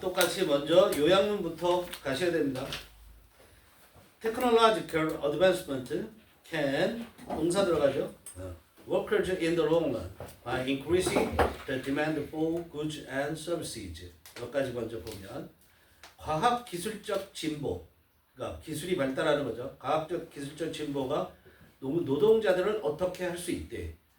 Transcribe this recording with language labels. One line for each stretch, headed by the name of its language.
Korean: 똑같이 먼저 요약문부터 가셔야 됩니다.
English: Technological advancement can
Korean: 동사 들어가죠.
English: Workers in the long run by increasing the demand for goods and services.
Korean: 여기까지 먼저 보면 과학 기술적 진보, 그러니까 기술이 발달하는 거죠. 과학적 기술적 진보가 노동자들을 어떻게 할 수 있대.